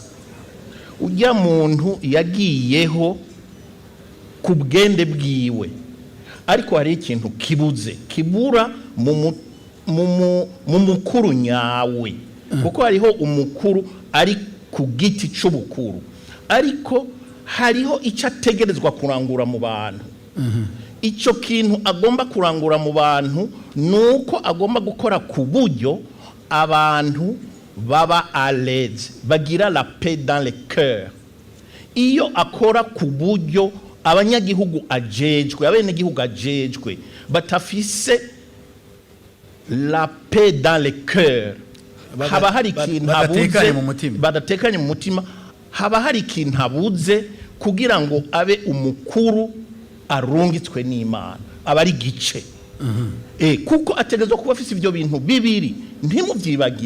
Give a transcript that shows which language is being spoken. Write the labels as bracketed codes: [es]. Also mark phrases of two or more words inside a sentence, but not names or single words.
[rn] Ujya muntu yagiyeho ku bwende bwiwe, ariko hari ikintu kibura mu mukuru nyawe, kuko hariho umukuru ari ku giti cy'ubukuru, ariko hariho icyo ategerezwa kurangura mu bantu. Icyo kintu agomba kurangura mu bantu nuko agomba gukora ku buryo abantu baba [fr] à l'aise, [rn] bagira [fr] la paix dans le cœur. [rn] Iyo akora ku buryo abanyagihugu ajejwe, abenegihugu ajejwe batafise [fr] la paix dans le cœur, [rn] haba hari ikintu badatekanye mu mutima, haba hari ikintu habuze kugira ngo abe umukuru arungitswe n'Imana, aba ari gice. Kuko ategezwa kuba afise ibyo bintu bibiri, ntimuvyibagiye.